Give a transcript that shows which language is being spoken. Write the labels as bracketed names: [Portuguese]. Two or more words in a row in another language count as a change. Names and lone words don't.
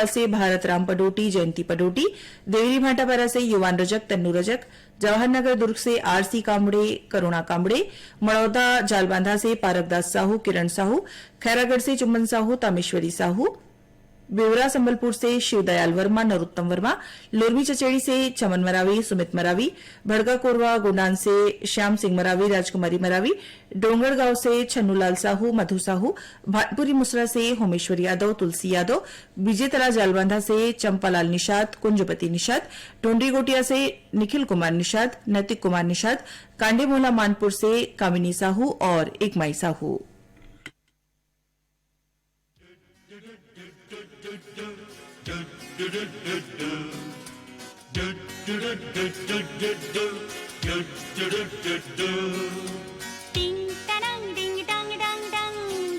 [Hindi] से भारत राम पडोटी, जयंती पडोटी, देवरी भाटापारा से युवान रजक, तन्नू रजक, जवाहरनगर दुर्ग से आरसी कामड़े, करुणा कामड़े, मड़ौदा जालबांधा से पारकदास साहू, किरण साहू, खैरागढ़ से चुम्बन साहू, तामेश्वरी साहू, बेवरा संबलपुर से शिवदयाल वर्मा, नरोत्तम वर्मा, लोरमी चचेड़ी से चमन मरावी, सुमित मरावी, भड़का कोरवा गोंडान से श्याम सिंह मरावी, राजकुमारी मरावी, डोंगरगांव से छन्नूलाल साहू, मधु साहू, भाटपुरी मुसरा से होमेश्वर यादव, तुलसी यादव, विजेतला जालबांधा से चंपालाल निषाद, कुंजपति निषाद, टोंडी गोटिया से निखिल कुमार निषाद, नैतिक कुमार निषाद, कांडेमोला मानपुर से कामिनी साहू और एकमाई साहू। टिंग टनंग डिंग डंग डंग डंग